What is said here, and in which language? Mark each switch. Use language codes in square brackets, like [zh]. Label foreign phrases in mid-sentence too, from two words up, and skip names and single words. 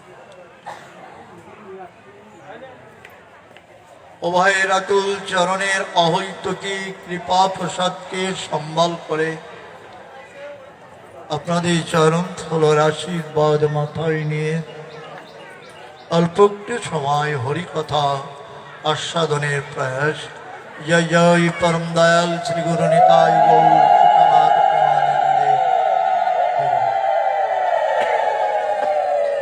[bn] উভয়ের আতুল চরণের অহৈতুকী কৃপা প্রসাদকে সম্বল করে আপনাদের চরণ থলের আশীর্বাদ মাথায় নিয়ে অল্প একটু সময় হরিকথা আস্বাদনের প্রয়াস। [hi] जय जय परम दयाल श्री गुरु निताई गौर सीतानाथ प्रेमानंदे।